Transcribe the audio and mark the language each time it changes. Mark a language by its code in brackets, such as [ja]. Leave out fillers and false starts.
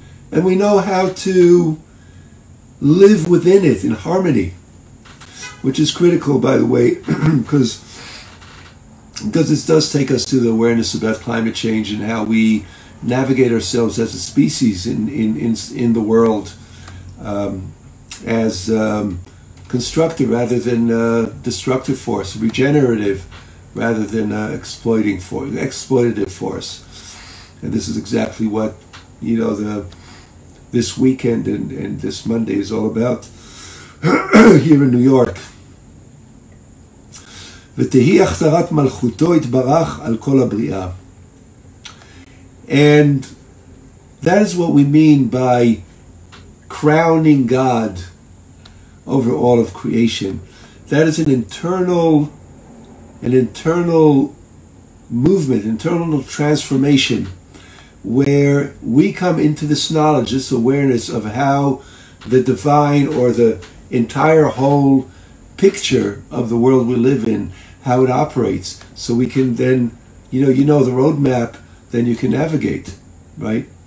[en] And we know how to live within it in harmony, which is critical, by the way, because this does take us to the awareness about climate change and how we navigate ourselves as a species in the world as constructive rather than destructive force, regenerative rather than exploitative force. And this is exactly what this weekend and this Monday is all about here in New York. [he] ותהי הכתרת מלכותו יתברך על כל הבריאה. [en] And that is what we mean by crowning God over all of creation. That is an internal movement, internal transformation, where we come into this knowledge, this awareness of how the divine or the entire whole picture of the world we live in, how it operates, so we can then, the roadmap, then you can navigate, right?